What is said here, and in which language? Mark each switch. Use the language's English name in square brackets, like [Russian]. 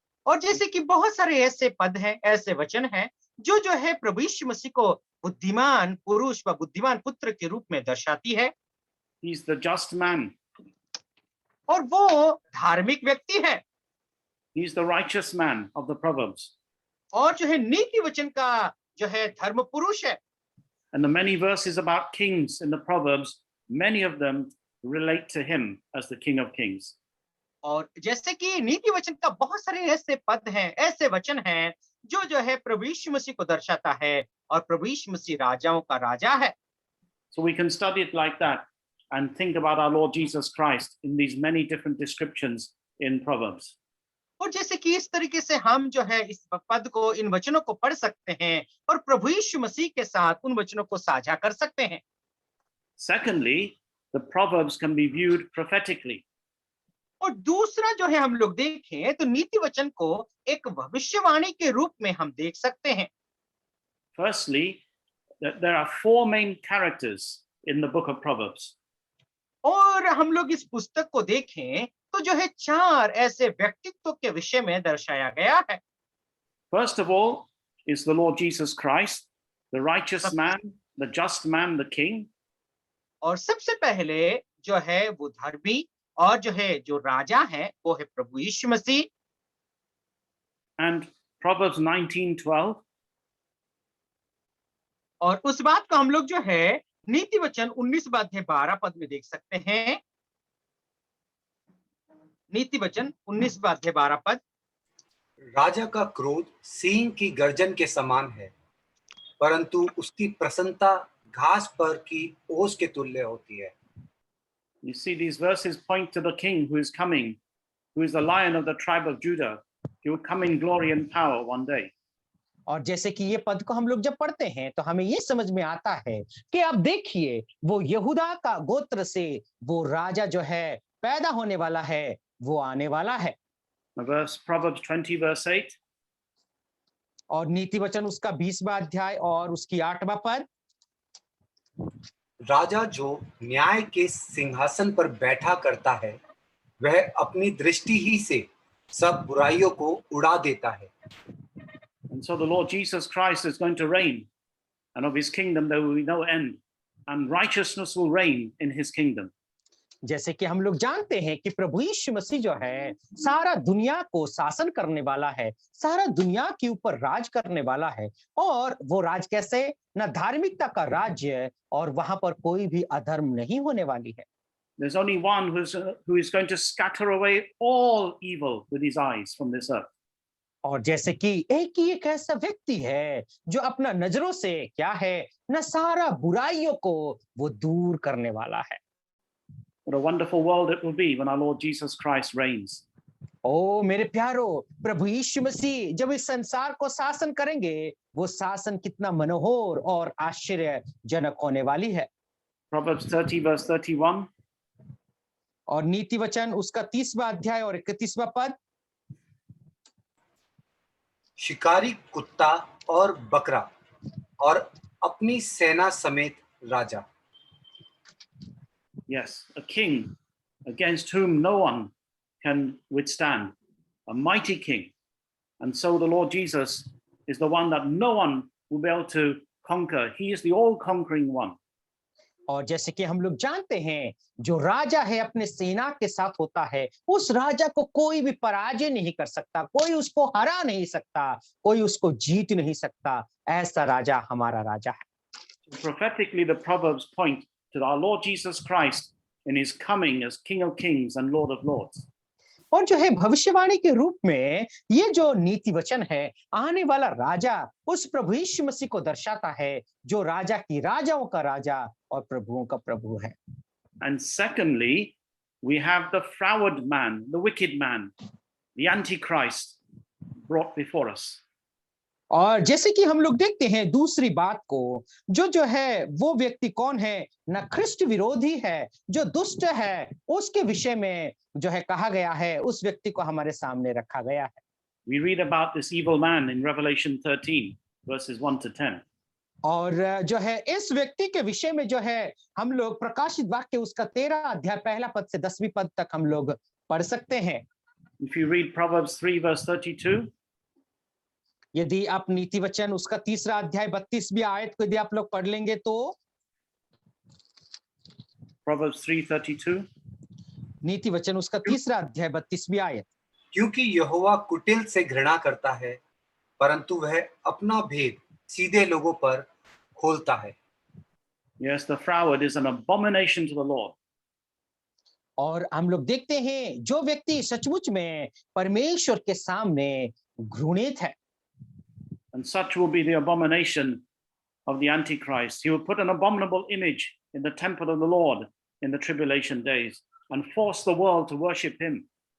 [Hindi] और जैसे कि बहुत सारे ऐसे पद हैं, ऐसे वचन हैं जो है प्रभु यीशु मसीह को बुद्धिमान पुरुष व बुद्धिमान पुत्र के रूप में दर्शाती है। [English] He is the just man. [Hindi] और वो धार्मिक व्यक्ति है। [English] He is the righteous man of the Proverbs. [Hindi] और जो है नीति वचन का जो है धर्म पुरुष है। [English] And the many verses about kings in the Proverbs, many of them relate to him as the King of Kings. [Hindi] और जैसे कि नीति वचन का बहुत सारे ऐसे पद हैं, ऐसे वचन हैं जो है प्रभु यीशु मसीह को दर्शाता है, और प्रभु यीशु मसीह राजाओं का राजा है। [English] So we can study it like that and think about our Lord Jesus Christ in these many different descriptions in Proverbs. [Hindi] और जैसे कि इस तरीके से हम जो है इस पद को, इन वचनों को पढ़ सकते हैं और प्रभु यीशु मसीह के साथ उन वचनों को साझा कर सकते हैं। [English] Secondly, the Proverbs can be viewed prophetically. [Hindi] और दूसरा जो है हम लोग देखें तो नीति वचन को एक भविष्यवाणी के रूप में हम देख सकते हैं। [English] Firstly, that there are four main characters in the book of Proverbs. [Hindi] और हम लोग इस पुस्तक को देखें तो जो है चार ऐसे व्यक्तित्व के विषय में दर्शाया गया है। [English] First of all is the Lord Jesus Christ, the righteous man, the just man, the king. [Hindi] और सबसे पहले जो है वो धर्मी और जो है जो राजा है वो है प्रभु यीशु मसीह। [English] And Proverbs 19:12, [Hindi] और उस बात को हम लोग जो है नीति वचन 19:12 में देख सकते हैं। नीति वचन 19:12। राजा का क्रोध सिंह की गर्जन के समान है, परंतु उसकी प्रसन्नता घास पर की ओस के तुल्य होती है। [English] you see these verses point to the king who is coming, who is the lion of the tribe of Judah. He will come in glory and power one day. [Hindi] और जैसे कि ये पद को हम लोग जब पढ़ते हैं तो हमें ये समझ में आता है कि आप देखिए वो यहूदा का गोत्र से वो राजा जो है पैदा होने वाला है, वो आने वाला है। [English] Proverbs 20 verse 8. [Hindi] और नीति वचन उसका 20वां अध्याय और उसकी 8वां पद। राजा जो न्याय के सिंहासन पर बैठा करता है, वह अपनी दृष्टि ही से सब बुराइयों को उड़ा देता है। [English] And so the Lord Jesus Christ is going to reign, and of his kingdom there will be no end, and righteousness will reign in his kingdom. [Hindi] जैसे कि हम लोग जानते हैं कि प्रभु यीशु मसीह जो है सारा दुनिया को शासन करने वाला है, सारा दुनिया के ऊपर राज करने वाला है। और वो राज कैसे? ना धार्मिकता का राज्य, और वहां पर कोई भी अधर्म नहीं होने वाली है। [English] There's only one who is going to scatter away all evil with his eyes from this earth. [Hindi] और जैसे कि एक ही एक ऐसा व्यक्ति है जो अपना नजरों से क्या है ना सारा बुराइयों को वो दूर करने वाला है। [English] What a wonderful world it will be when our Lord Jesus Christ reigns. [Hindi] ओ मेरे प्यारो, प्रभु यीशु मसीह जब इस संसार को शासन करेंगे, वो शासन कितना मनोहर और आश्चर्यजनक होने वाली है। [English] Proverbs 30 verse 31. [Hindi] और नीति वचन उसका 30वां अध्याय और 31वां पद। शिकारी कुत्ता और बकरा और अपनी सेना समेत राजा। [English] Yes, a king against whom no one can withstand, a mighty king. And so the Lord Jesus is the one that no one will be able to conquer. He is the all-conquering one. [Hindi] और जैसे कि हम लोग जानते हैं, जो राजा है अपने सेना के साथ होता है, उस राजा को कोई भी पराजय नहीं कर सकता, कोई उसको हरा नहीं सकता, कोई उसको जीत नहीं सकता। ऐसा राजा हमारा राजा है। [English] Prophetically, the Proverbs point to our Lord Jesus Christ in his coming as King of Kings and Lord of Lords. [Hindi] और जो है भविष्यवाणी के रूप में ये जो नीति वचन है, आने वाला राजा उस प्रभु यीशु मसीह को दर्शाता है, जो राजा की राजाओं का राजा और प्रभुओं का प्रभु है। [English] And secondly, we have the froward man, the wicked man, the Antichrist brought before us. [Hindi] और जैसे कि हम लोग देखते हैं दूसरी बात को, जो है वो व्यक्ति कौन है? ना ख्रिस्ट विरोधी है, जो दुष्ट है, उसके विषय में जो है कहा गया है, उस व्यक्ति को हमारे सामने रखा गया है। [English] We read about this evil man in Revelation 13 verses 1 to 10. [Hindi] और जो है इस व्यक्ति के विषय में जो है हम लोग प्रकाशित वाक्य उसका 13 अध्याय पहला पद से 10वीं पद तक हम लोग पढ़ सकते हैं। [English] If you read Proverbs 3 verse 32, [Hindi] यदि आप नीति वचन उसका 3रा अध्याय 32वीं आयत को यदि आप लोग पढ़ लेंगे तो [English] Proverbs 3:32. [Hindi] नीति वचन उसका 3रा अध्याय 32वीं आयत। क्योंकि यहोवा कुटिल से घृणा करता है, परंतु वह अपना भेद सीधे लोगों पर खोलता है। [English] Yes, the froward is an abomination to the Lord. [Hindi] और हम लोग देखते हैं जो व्यक्ति सचमुच में परमेश्वर के सामने घृणित है, [English] And such will be the abomination of the Antichrist. He will put an abominable image in the temple of the Lord in the tribulation days and force the world to worship him.